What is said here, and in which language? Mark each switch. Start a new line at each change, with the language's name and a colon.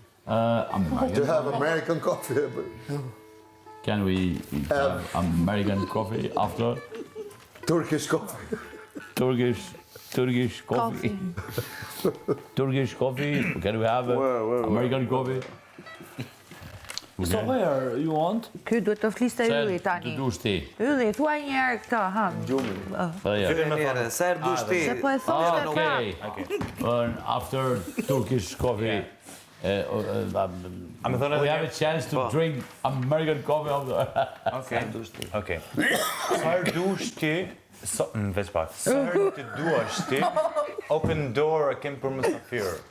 English: To have American coffee. Can we have American coffee after Turkish coffee. Turkish coffee? Turkish coffee? Can we have American coffee? So where you want?
Albanian: Ky duhet të fliste Ylli tani. Të dush ti. Ylli, thuaj një herë këtë, ha. Po ja. Sa herë dush ti? Se po e thosh të
English: Okay. After Turkish coffee, we have a chance to drink American coffee after.
Albanian: Okej. Sa herë dush ti, veç pak. Sa herë të duash ti,
English: open door
Albanian: kem për mysafir.